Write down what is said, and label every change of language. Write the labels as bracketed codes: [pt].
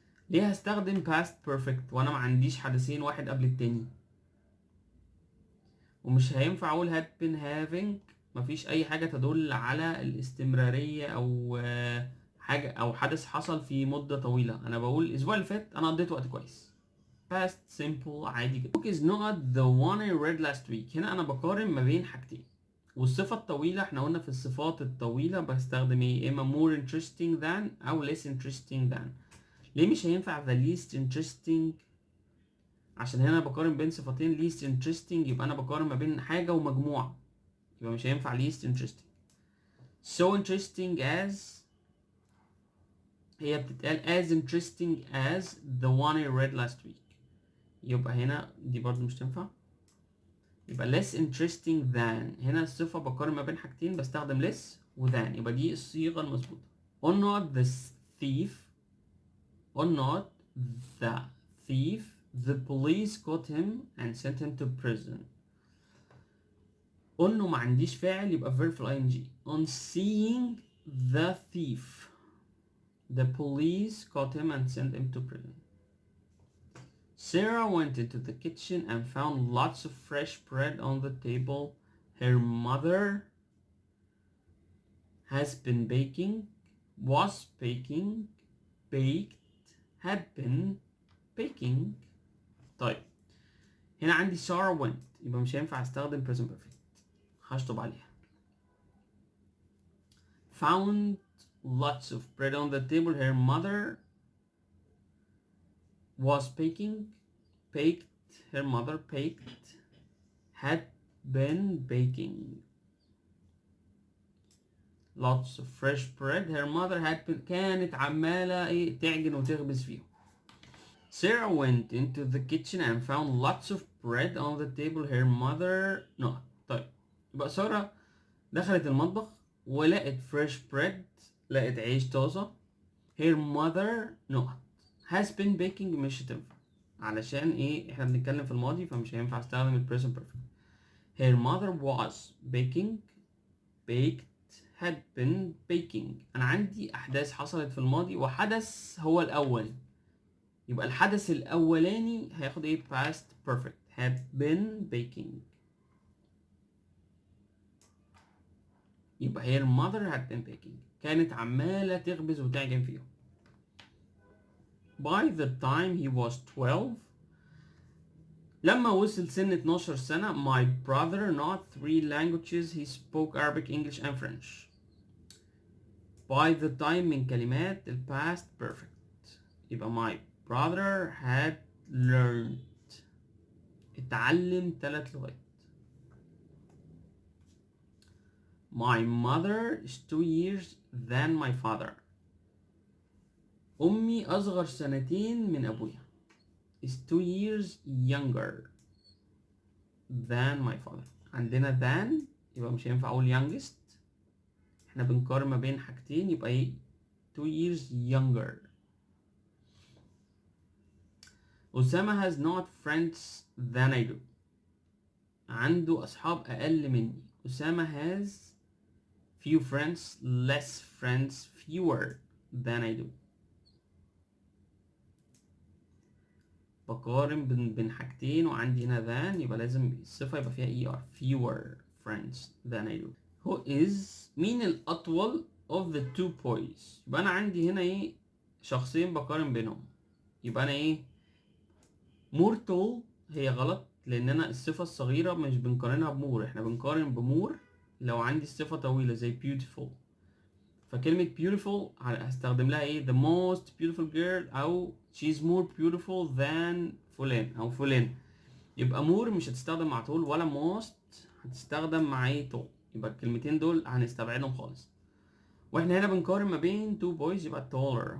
[ar] ليه هستخدم past perfect وانا ما عنديش حدثين واحد قبل التاني؟ ومش هينفع اقول had been having، مفيش اي حاجة تدل على الاستمرارية او حاجة او حدث حصل في مدة طويلة. انا بقول الاسبوع اللي فات انا قضيت وقت كويس. [en] past simple [ar] عادي جدا. [en] book is not the one I read last week. [ar] هنا انا بقارن ما بين حاجتين. والصفة الطويلة احنا قلنا في الصفات الطويلة بستخدم ايه اما more interesting than او less interesting than. ليه مش هينفع the least interesting؟ عشان هنا بقارن بين صفتين least interesting، يبقى انا بقارن ما بين حاجة ومجموعة، يبقى مش هينفع least interesting. [en] so interesting as هي بتتقال as interesting as the one I read last week، [ar] يبقى هنا دي برضو مش تنفع. يبقى less interesting than، هنا الصفة بقارن ما بين حاجتين بستخدم less و than، يبقى دي الصيغة المظبوطة. [en] or not the thief or not the thief the police caught him and sent him to prison. [ar] انه ما عنديش فاعل يبقى verb في ing. [en] on seeing the thief the police caught him and sent him to prison. Sarah went into the kitchen and found lots of fresh bread on the table. Her mother has been baking, was baking, baked, had been baking. [ar] طيب هنا عندي Sarah went يبقى مش هينفع استخدم present perfect، هشطب عليها. [en] found lots of bread on the table. Her mother was baking, baked, her mother baked, had been baking lots of fresh bread. Her mother had been [ar] كانت عمالة ايه تعجن وتخبز فيهم. [en] Sarah went into the kitchen and found lots of bread on the table. Her mother no. [ar] طيب يبقى سارة دخلت المطبخ ولقت fresh bread، لقت عيش طازة. Her mother not has been baking مش هتنفع علشان ايه احنا بنتكلم في الماضي فمش هينفع استخدم ال present perfect. [en] Her mother was baking baked had been baking. [ar] انا عندي احداث حصلت في الماضي وحدث هو الاول، يبقى الحدث الاولاني هياخد ايه past perfect had been baking. يبقى [en] her mother had been baking [ar] كانت عمالة تخبز وتعجن فيهم. [en] By the time he was 12 [ar] لما وصل سن 12 سنة [en] my brother not 3 languages he spoke Arabic English and French. [ar] By the time من كلمات ال past perfect يبقى my brother had learned اتعلم 3 لغات. [en] My mother is 2 years than my father. [ar] أمي أصغر سنتين من أبويا [en] is 2 years younger than my father. [ar] عندنا than يبقى مش هينفع أقول youngest، احنا بنقارن ما بين حاجتين يبقى ايه 2 years younger. [en] أسامة has not friends than I do. [ar] عنده أصحاب أقل مني. [en] أسامة has few friends less friends fewer than I do. [ar] بقارن بين حاجتين وعندي هنا than يبقى لازم الصفة يبقى فيها er fewer friends than I do. [en] Who is [ar] مين الأطول [en] of the 2 boys. [ar] يبقى أنا عندي هنا ايه شخصين بقارن بينهم، يبقى أنا ايه more tall هي غلط لأن أنا الصفة الصغيرة مش بنقارنها بمور، احنا بنقارن بمور لو عندي الصفة طويلة زي beautiful. فكلمة beautiful هستخدم لها ايه the most beautiful girl أو she's more beautiful than فلان أو فلان. يبقى more مش هتستخدم مع طول ولا most هتستخدم مع ايه طول، يبقى الكلمتين دول هنستبعدهم خالص. واحنا هنا بنقارن ما بين 2 boys يبقى taller.